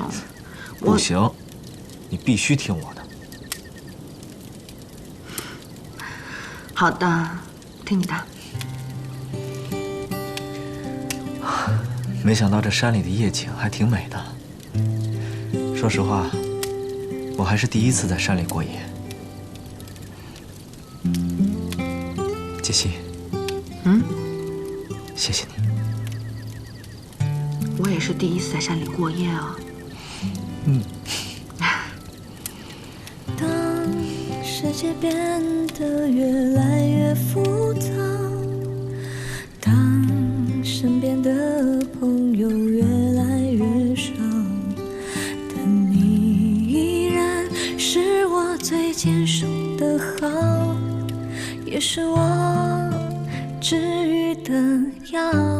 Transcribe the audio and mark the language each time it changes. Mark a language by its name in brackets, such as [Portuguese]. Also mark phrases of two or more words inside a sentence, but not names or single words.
[Chinese] 不行，你必須聽我的。好的，聽你的。沒想到這山裡的夜景還挺美的。說實話，我還是第一次在山裡過夜。傑西，謝謝你。我也是第一次在山裡過夜啊。當世界變得越來越複雜，當身邊的朋友越來越少，但你依然是我最堅守的好，也是我治癒的藥。